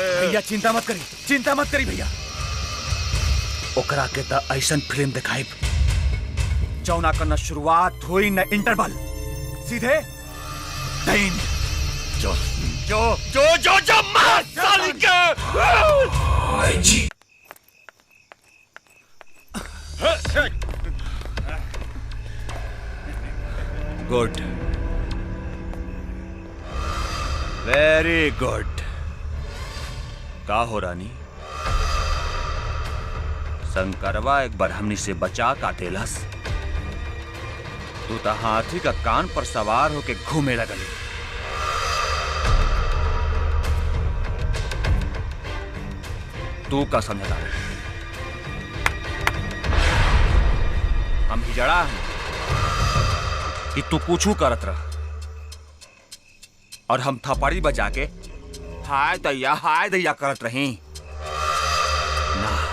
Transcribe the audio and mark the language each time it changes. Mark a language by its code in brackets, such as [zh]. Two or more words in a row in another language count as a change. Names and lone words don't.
[bho] भैया चिंता मत करी भैया। ओकरा के त ऐसन फिल्म दिखाई जौना करना शुरुआत हुई न इंटरवल सीधे दिन। जो जो जो जो जो मार साली के। [en] good, very good. [bho] का हो रानी, शंकरवा एक बार हमनी से बचा का देलस, तू तो हाथी का कान पर सवार होके घूमे लगली। तू का समझदा हम हिजड़ा हैं कि तू कुछू करत रह और हम थपड़ी बजा के हाय दैया करत रही ना।